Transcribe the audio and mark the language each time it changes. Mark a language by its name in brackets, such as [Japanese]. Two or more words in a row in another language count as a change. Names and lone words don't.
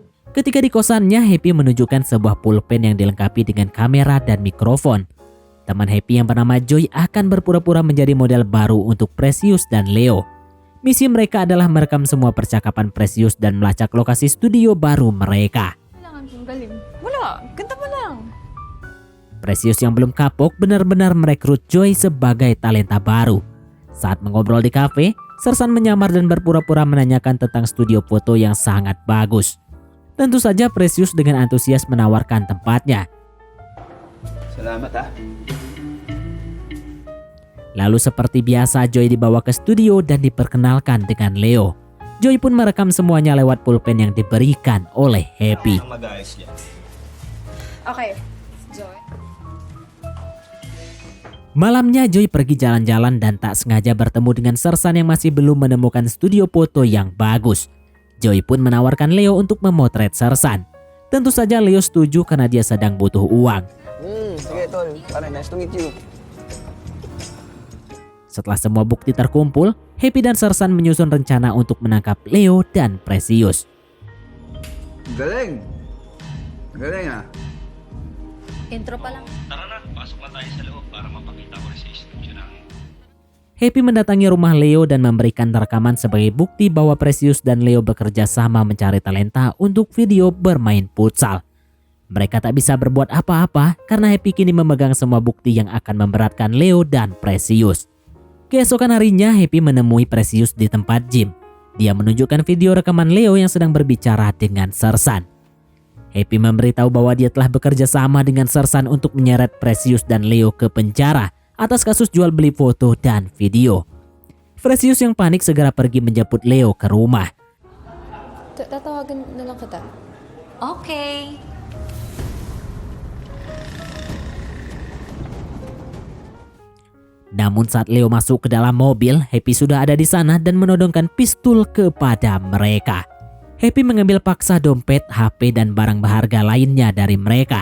[Indonesian] Ketika di kosannya, Happy menunjukkan sebuah pulpen yang dilengkapi dengan kamera dan mikrofon. Teman Happy yang bernama Joy akan berpura-pura menjadi model baru untuk Precious dan Leo. Misi mereka adalah merekam semua percakapan Precious dan melacak lokasi studio baru mereka. [Filipino] Kailangan kong galing. Wala, ganda pa lang. [Indonesian] Precious yang belum kapok benar-benar merekrut Joy sebagai talenta baru. Saat mengobrol di kafe, Sersan menyamar dan berpura-pura menanyakan tentang studio foto yang sangat bagus. Tentu saja Precious dengan antusias menawarkan tempatnya. [Filipino] Salamat ha. [Indonesian] Lalu seperti biasa Joy dibawa ke studio dan diperkenalkan dengan Leo. Joy pun merekam semuanya lewat pulpen yang diberikan oleh Happy. [Filipino] Ang mag-ayos niya. Okay. Joy. [Indonesian] Malamnya Joy pergi jalan-jalan dan tak sengaja bertemu dengan Sersan yang masih belum menemukan studio foto yang bagus. Joy pun menawarkan Leo untuk memotret Sersan. Tentu saja Leo setuju karena dia sedang butuh uang. [Filipino] Sige tol. Pare, [English] nice to meet you. [Indonesian] Setelah semua bukti terkumpul, Happy dan Sersan menyusun rencana untuk menangkap Leo dan Precious. [Filipino] Galing. Galing ha. Intro pa lang. Tara na, pasok na tayo sa loob para mapakita ko rin sa studio namin. [Indonesian] Happy mendatangi rumah Leo dan memberikan rekaman sebagai bukti bahwa Precious dan Leo bekerja sama mencari talenta untuk video bermain futsal. Mereka tak bisa berbuat apa-apa karena Happy kini memegang semua bukti yang akan memberatkan Leo dan Precious. Keesokan harinya Happy menemui Precious di tempat gym. Dia menunjukkan video rekaman Leo yang sedang berbicara dengan Sersan. Happy memberitahu bahwa dia telah bekerja sama dengan Sersan untuk menyeret Precious dan Leo ke penjara atas kasus jual beli foto dan video. Precious yang panik segera pergi menjemput Leo ke rumah. [Filipino] Tatawagan na lang kita. Okay. [Indonesian] Namun saat Leo masuk ke dalam mobil, Happy sudah ada di sana dan menodongkan pistol kepada mereka. Happy mengambil paksa dompet, HP, dan barang berharga lainnya dari mereka.